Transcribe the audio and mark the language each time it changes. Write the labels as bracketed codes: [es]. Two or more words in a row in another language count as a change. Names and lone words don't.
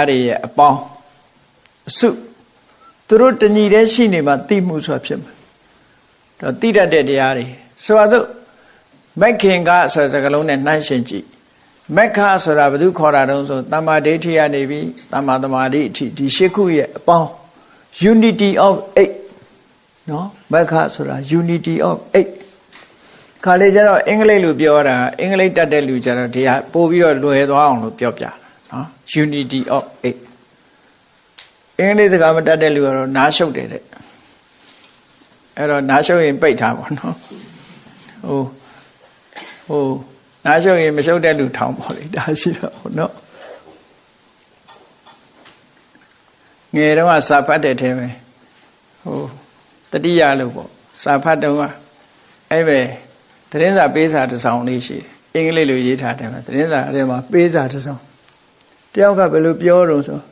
[my] တွေရဲ့အပေါင်းအစုသူတို့တညီတည်းရှိနေမှသိမှုဆိုတာဖြစ်မှာတော့တိတတ်တဲ့တရားတွေဆိုပါစို့မက္ခင် ကဆိုတဲ့စကားလုံးနဲ့နှိုင်းယှဉ်ကြည့်မက္ခဆိုတာဘယ်သူခေါ်တာတုံးဆိုတမ္မာဒိဋ္ဌိကနေပြီးတမ္မာသမာဓိအထိဒီရှစ်ခုရဲ့အပေါင်း [en] unity of 8 [my] နော်မက္ခဆိုတာ [en] unity of 8 [my] ခါလေကျတော့အင်္ဂလိပ်လိုပြောတာအင်္ဂလိပ်တတ်တဲ့လူကျတော့ဒီဟာပို့ပြီးတော့လွယ်သွားအောင်လို့ပြောပြတာနော် [en] unity of 8 [my] အင်္ဂလိပ်စကားမတတ်တဲ့လူကတော့နားရှုပ်တယ်တဲ့အဲ့တော့နားရှုပ်ရင်ပိတ်ထားပါနော် ဟိုနားရှုပ်ရင်မရှုပ်တဲ့လူထောင်ပါလေဒါရှိတော့နော်ငယ်တော့စာဖတ်တဲ့ထဲပဲတတိယလို့ပေါ့စာဖတ်တော့အဲ့ပဲသတင်းစာပေးစာတစ်စောင်လေးရှိတယ်အင်္ဂလိပ်လိုရေးထားတယ်မှာသတင်းစာအဲ့မှာပေးစာတစ်စောင်တယောက်ကဘယ်လိုပြောတော့ဆို